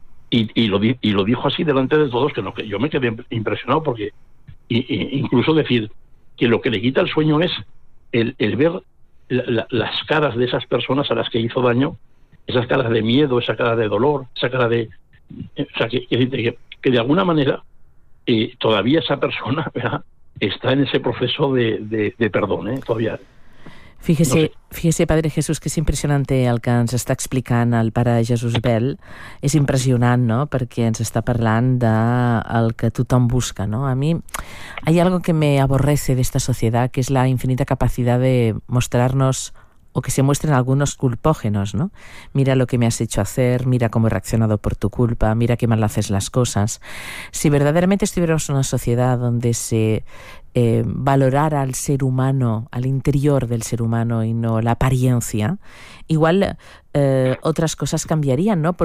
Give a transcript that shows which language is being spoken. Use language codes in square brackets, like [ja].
[es] Y lo dijo así delante de todos, que yo me quedé impresionado, porque incluso decir que lo que le quita el sueño es el ver las caras de esas personas a las que hizo daño, esas caras de miedo, esa cara de dolor, esa cara de... O sea, que de alguna manera todavía esa persona, ¿verdad?, está en ese proceso de perdón, ¿eh? Todavía... Fíjese, fíjese, [ca] Padre Jesús, que és impressionant el que ens està explicant el pare Jesús Bel. És impressionant, no?, perquè ens està parlant del que tothom busca, no? [es] A mi hay algo que me aborrece de esta sociedad, que es la infinita capacidad de mostrarnos o que se muestren algunos culpógenos, ¿no? Mira lo que me has hecho hacer, mira cómo he reaccionado por tu culpa, mira qué mal haces las cosas. Si verdaderamente estuviéramos en una sociedad donde se valorar al ser humano, al interior del ser humano y no la apariencia, igual otras cosas cambiarían, ¿no?